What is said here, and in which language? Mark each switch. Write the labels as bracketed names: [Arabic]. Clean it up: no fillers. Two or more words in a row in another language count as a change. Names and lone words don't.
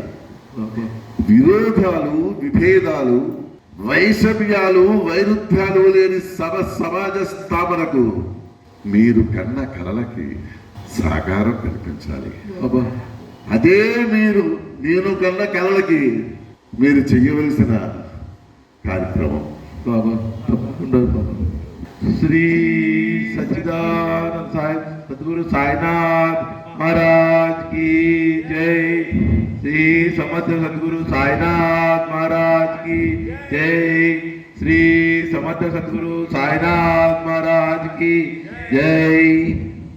[Telugu] విరోధాలు, విభేదాలు, వైషమ్యాలు, వైరుధ్యాలు లేని సమాజ స్థాపనకు మీరు కన్న కలలకి సాకారం కల్పించాలి. అదే నేను కన్న కలలకి మీరు చెయ్యవలసిన కార్యక్రమం. బాబా తప్పకుండా బాబా. శ్రీ సచ్చిదానంద సాయి సద్గురు సాయినాథ్ [Hindi] महाराज की जय. श्री समर्थ सद्गुरु साईनाथ महाराज की जय. श्री समर्थ सद्गुरु साईनाथ महाराज की जय.